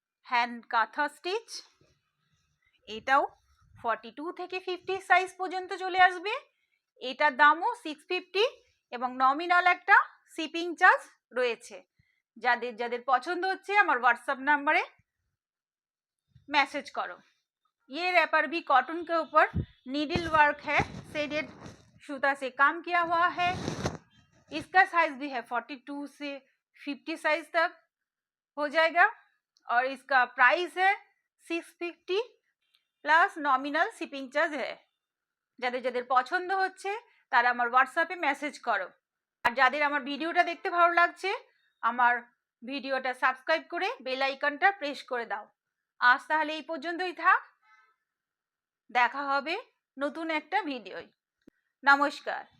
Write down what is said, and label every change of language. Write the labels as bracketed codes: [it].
[bn] Hand কাঁথা stitch, এটাও 42 থেকে 50 সাইজ পর্যন্ত চলে আসবে। এটার দামও 650 এবং নমিনাল একটা শিপিং চার্জ রয়েছে। যাদের যাদের পছন্দ হচ্ছে আমার [hi] व्हाट्सएप नंबर मैसेज करो। ये रैपर भी कॉटन के ऊपर नीडल वर्क है, शेडेड सूता से काम किया हुआ है। इसका साइज भी है 42 से 50 साइज तक हो जाएगा और इसका प्राइस है 650 प्लस नॉमिनल शिपिंग चार्ज है। [bn] যাদের যাদের পছন্দ হচ্ছে তারা আমার হোয়াটসঅ্যাপে মেসেজ করো। আর যাদের আমার ভিডিওটা দেখতে ভালো লাগছে আমার ভিডিওটা সাবস্ক্রাইব করে বেল আইকনটা প্রেস করে দাও। আজ তাহলে এই পর্যন্তই থাক, দেখা হবে নতুন একটা ভিডিওয়। নমস্কার।